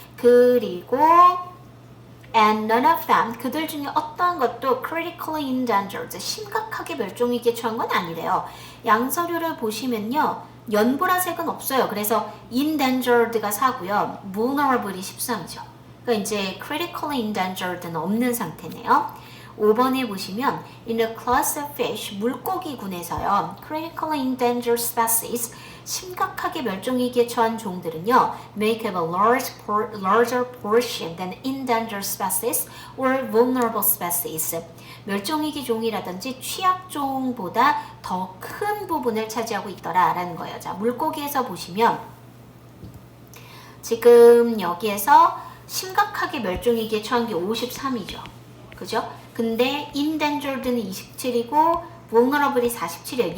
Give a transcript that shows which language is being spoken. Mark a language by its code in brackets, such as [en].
[ko] 그리고 [en] and none of them, [ko] 그들 중에 어떠한 것도 critically endangered, 심각하게 멸종위기에 처한 건 아니래요. 양서류를 보시면요. 연보라색은 없어요. 그래서 endangered가 4고요. vulnerable이 13이죠. 그러니까 이제 critically endangered는 없는 상태네요. 5번에 보시면 [en] in the class of fish, [ko] 물고기군에서요. critically endangered species, 심각하게 멸종위기에 처한 종들은요. [en] make up a larger portion than endangered species or vulnerable species. [ko] 멸종위기 종이라든지 취약종보다 더 큰 부분을 차지하고 있더라라는 거예요. 자, 물고기에서 보시면 지금 여기에서 심각하게 멸종위기에 처한 게 53이죠. 그죠? 근데 endangered는 27이고 vulnerable이 47이에요.